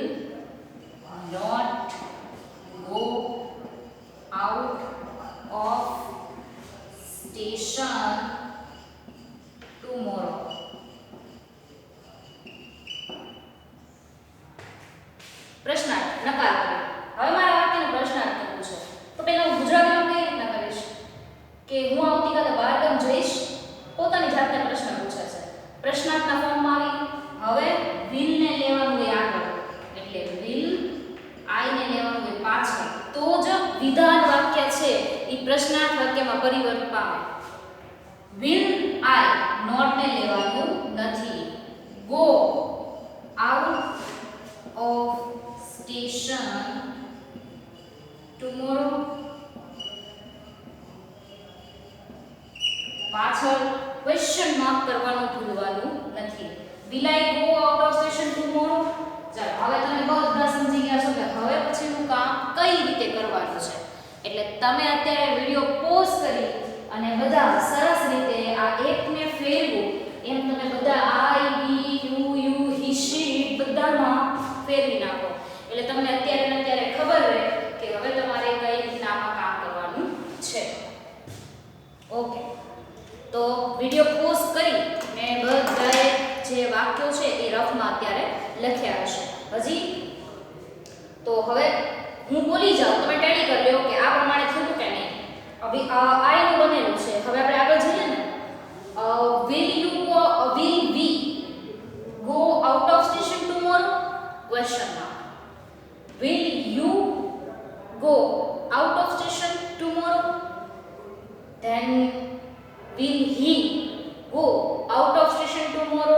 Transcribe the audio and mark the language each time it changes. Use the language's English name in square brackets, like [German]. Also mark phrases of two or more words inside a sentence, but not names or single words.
[English] not go out of station tomorrow. [Gujarati] પ્રશ્નાર્થ નકાર કર્યો. હવે મારા વાક્યનો પ્રશ્નાર્થ કરવું છે તો પહેલા હું ગુજરાતીમાં કઈ રીતના કરીશ કે હું આવતીકાલે બહારગામ જઈશ. પોતાની જાતને પ્રશ્ન પૂછે છે. પ્રશ્નાર્થના ફોર્મમાં આવી હવે will ને લેવાનું હોય આગળ એટલે [English] will I [Gujarati] ને લેવાનું હોય પાછળ તો જ વિધાન વાક્ય છે એ પ્રશ્નાર્થ વાક્યમાં પરિવર્તન પામે. [English] will I not [Gujarati] ને લેવાનું નથી. [English] go out of station tomorrow [Gujarati] પાછળ [English] question mark [Gujarati] કરવાનું ભૂલવાનું નથી. [English] will I go out of station tomorrow? [Gujarati] ચાલો હવે તમે બધા સમજી ગયા છો કે હવે પછીનું કામ કઈ રીતે કરવાનું છે. એટલે તમે અત્યારે [English] video pause [Gujarati] કરી અને બધા સરસ રીતે આ એકને ફેરવું એમ તમે બધા [English] I we you he she [Gujarati] બધામાં ફેરવી નાખો એટલે તમને અત્યારે ને અત્યારે ખબર રહે કે હવે તમારે કઈ રીતના આમાં કામ કરવાનું છે. ઓકે તો [English] video pause [Gujarati] કરી મેં બધાએ જે વાક્યો છે એ રફમાં અત્યારે લખ્યા હશે. હજી તો હવે હું બોલી જાઉં તમે ટેડી કરી લ્યો કે આ પ્રમાણે થયું કે નહીં. હવે I નું બનેલું છે. હવે આપણે આગળ જઈએ ને [English] will we go out of station tomorrow? Question mark. Will you go out of station tomorrow? Then will he go out of station tomorrow?